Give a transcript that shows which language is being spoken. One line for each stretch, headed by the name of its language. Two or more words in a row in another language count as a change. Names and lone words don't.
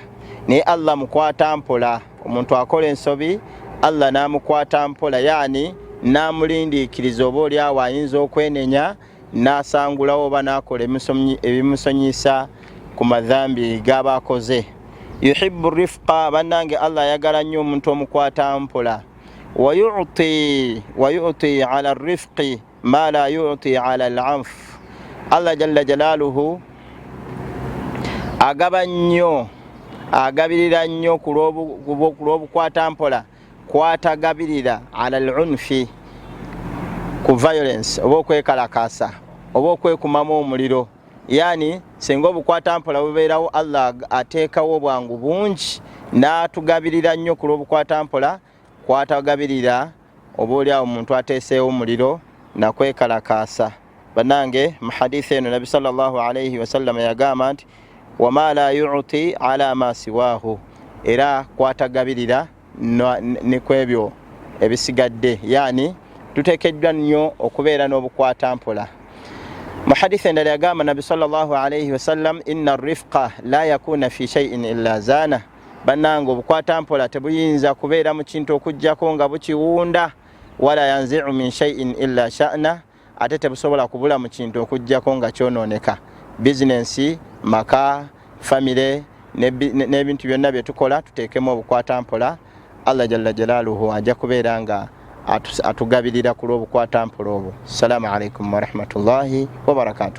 Ganda: Naye Allah mukwata mpola. Omuntu akola ensobi Allah n'amukwata mpola, yani n'amulindiikiriza, oba oliawo ayinza okwenenya n'asangulawo oba n'akola ebimusonyisa ku madhambi g'aba akoze.
Arabic: يحب الرفق,
Ganda: bannange Allah ayagala nnyo omuntu omukwata mpola.
Arabic: ويعطي على الرفق ما لا يعطي على العنف. الله جل جلاله
Ganda: agabirira nnyo ku lw'obukwata mpola, kwatagabirira
Arabic: على العنف,
Ganda: ku violence oba okwekalakasa oba okwekumamu omuliro. Yani senga obukwata mpola bubeerawo, Allah ateekawo bwangu bungi n'atugabirira nnyo ku lw'obukwata mpola, kwatagabirira oba oliawo omuntu ateeseewo omuliro nakwekalakasa. Bannange mu hadithi eno Nabi
Arabic: صلى الله عليه وسلم
Ganda: yagamba nti
Arabic: وما لا يعطي على ما سواه,
Ganda: era kwatagabirira ne kwebyo ebisigadde, yani tuteekeddwa nnyo okubeera n'obukwata mpola. Mu hadithi endala yagamba
Arabic: Nabi صلى الله عليه وسلم, إن الرفق لا يكون في شيء إلا زانه.
Ganda: Bannange obukwata mpola tebuyinza kubeera mu kintu okujjako nga bukiwunda,
Arabic: ولا ينزع من شيء إلا شانه,
Ganda: ate tebusobola kubula mu kintu okujjako nga kyonooneka. Bizinensi, maka, famire n'ebintu byonna bye tukola tuteekemu obukwata mpola.
Arabic: الله جل جلاله
Ganda: ajja kubeera nga atugabirira ku lw'obukwata mpola obwo.
Arabic: السلام عليكم ورحمة الله وبركاته.